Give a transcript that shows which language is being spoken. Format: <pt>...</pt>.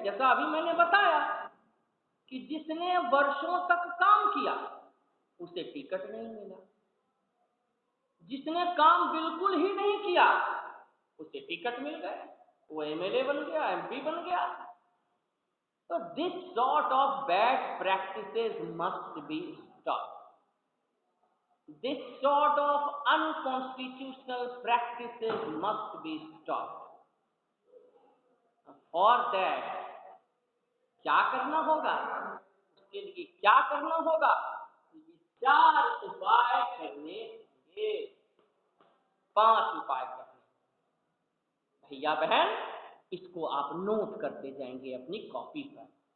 <hi>जैसा अभी मैंने बताया कि जिसने वर्षों तक काम किया उसे टिकट नहीं मिला, जिसने काम बिल्कुल ही नहीं किया उसे टिकट मिल गए, वो एमएलए बन गया, एमपी बन गया।</hi> <en>तो this sort of bad practices must be stopped. This sort of unconstitutional practices must be stopped. For that,</en> <hi>क्या करना होगा? उसके लिए क्या करना होगा? 4 उपाय करने होंगे, 5 उपाय करने। भैया बहन, इसको आप नोट करते जाएंगे अपनी कॉपी पर।</hi>